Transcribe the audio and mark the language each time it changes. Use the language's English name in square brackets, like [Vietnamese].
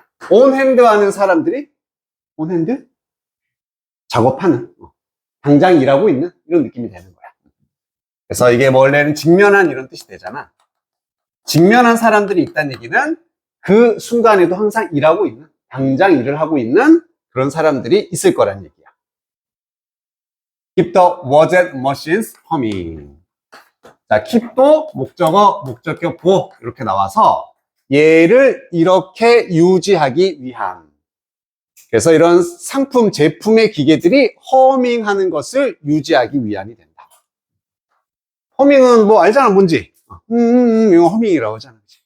[English] on hand [Korean] 하는 사람들이 [English] on hand? [Korean] 작업하는. 당장 일하고 있는 이런 느낌이 되는 거야. 그래서 이게 원래는 직면한 이런 뜻이 되잖아. 직면한 사람들이 있다는 얘기는 그 순간에도 항상 일하고 있는, 당장 일을 하고 있는 그런 사람들이 있을 거란 얘기야. [English] Keep the washed machines humming. [Korean] 자, keep도 목적어, 목적격 보호 이렇게 나와서 얘를 이렇게 유지하기 위한. 그래서 이런 상품, 제품의 기계들이 허밍하는 것을 유지하기 위함이 된다. 허밍은 뭐 알잖아, 뭔지. 이거 허밍이라고 하잖아.